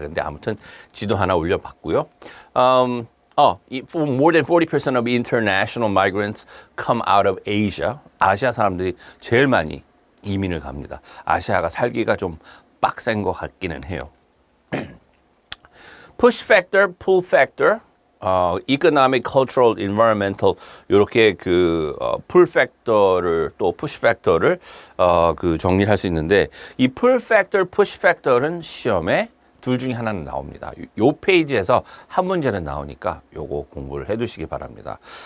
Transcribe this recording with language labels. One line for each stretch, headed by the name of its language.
Korean: 근데 아무튼 지도 하나 올려봤고요.
English: More than 40% of international migrants come out of Asia.
Korean: 아시아 사람들이 제일 많이 이민을 갑니다. 아시아가 살기가 좀 빡센 것 같기는 해요.
English: Push factor, pull factor.
Korean: economic, cultural, environmental 이렇게 그 pull factor를 또 push factor를 그 정리를 할 수 있는데 이 pull factor, push factor은 시험에 둘 중에 하나는 나옵니다. 요 페이지에서 한 문제는 나오니까 요거 공부를 해두시기 바랍니다.